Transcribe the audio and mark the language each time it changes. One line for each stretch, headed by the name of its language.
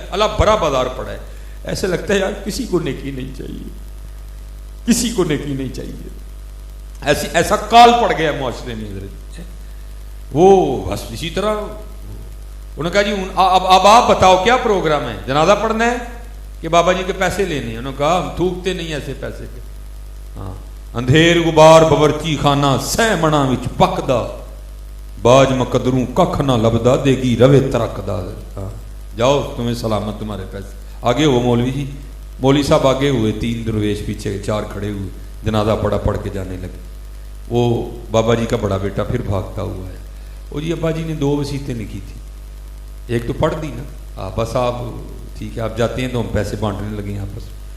Urdu: اللہ بڑا بازار پڑا ہے. ایسے لگتا ہے یار کسی کو نیکی نہیں چاہیے، کسی کو نیکی نہیں چاہیے. ایسا کال پڑ گیا معاشرے میں حضرت. وہ بس اسی طرح انہوں نے کہا جی اب آپ بتاؤ کیا پروگرام ہے، جنازہ پڑھنا ہے کہ بابا جی کے پیسے لینے ہیں؟ انہوں نے کہا ہم تھوکتے نہیں ایسے پیسے کے.
Punjabi: ہاں اندھیر غبار باورچی خانہ سہ منا وچ پکدا، باج مقدروں ککھ نہ لبدا، دے گی روے ترکدا.
Urdu: جاؤ تمہیں سلامت تمہارے پیسے. آگے ہو مولوی جی، مولوی صاحب آگے ہوئے، 3 درویش پیچھے 4 کھڑے ہوئے، جنازہ پڑھ کے جانے لگے. وہ بابا جی کا بڑا بیٹا پھر بھاگتا ہوا ہے. وہ جی ابا جی نے 2 وصیتیں لکھی تھی، ایک تو پڑھ دی نا، بس آپ ٹھیک ہے آپ جاتے ہیں تو ہم پیسے بانٹنے لگے آپس میں.